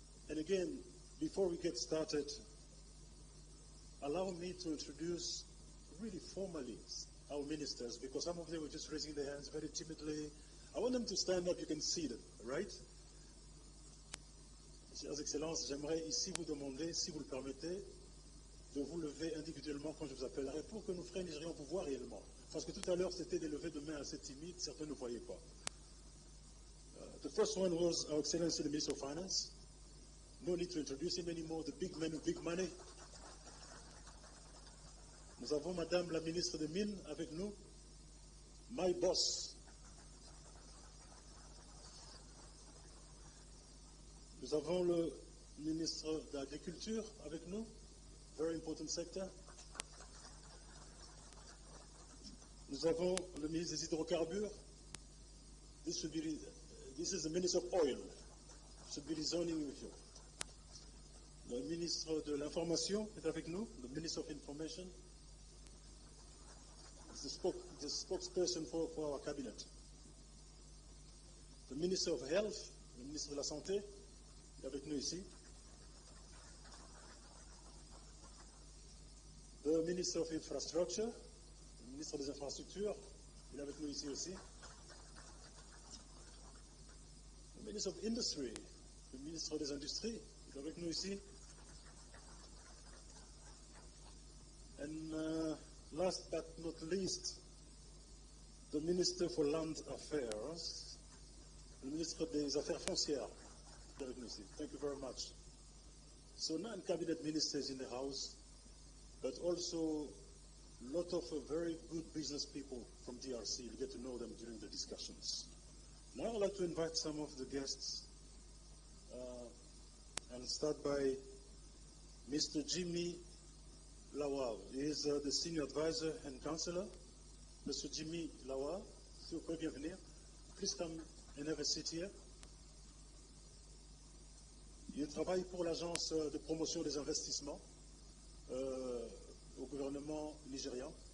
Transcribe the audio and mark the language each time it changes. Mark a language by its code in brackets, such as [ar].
[en] And again, before we get started, allow me to introduce really formally our ministers, because some of them were just raising their hands very timidly. I want them to stand up. You can see them, right? [fr] Chers Excellences, j'aimerais ici vous demander, si vous le permettez, de vous lever individuellement quand je vous appellerai pour que nos frères nigérians vous voient réellement. Parce que tout à l'heure, c'était des levées de main assez timides, certains ne voyaient pas. [en] The first one was Our Excellency the Minister of Finance. No need to introduce him anymore, the big man with big money. [fr] Nous avons Madame la Ministre des Mines avec nous, [en] my boss. [fr] Nous avons le ministre de l'Agriculture avec nous, [en] very important sector. [fr] Nous avons le ministre des Hydrocarbures. [en] This is the Minister of Oil. Should be resounding with you. [fr] Le ministre de l'Information est avec nous, [en] the Minister of Information. The spokesperson for our cabinet. The Minister of Health, [fr] le ministre de la Santé, est avec nous ici. [en] The Minister of Infrastructure, [fr] le ministre des Infrastructures, il est avec nous ici aussi. [en] The Minister of Industry, [fr] le ministre des Industries, il est avec nous ici. [en] And last but not least, the Minister for Land Affairs, [fr] le ministre des Affaires foncières, il est avec nous ici. [en] Thank you very much. So 9 cabinet ministers in the House, but also a lot of very good business people from DRC. You'll get to know them during the discussions. Now I'd like to invite some of the guests and start by Mr. Jimmy Lawal. He is the senior advisor and counselor. Mr. [fr] Jimmy Lawal, s'il vous plaît, bienvenue. [en] Please come and have a seat here. [fr] Il travaille pour l'agence de promotion des investissements au gouvernement nigérian.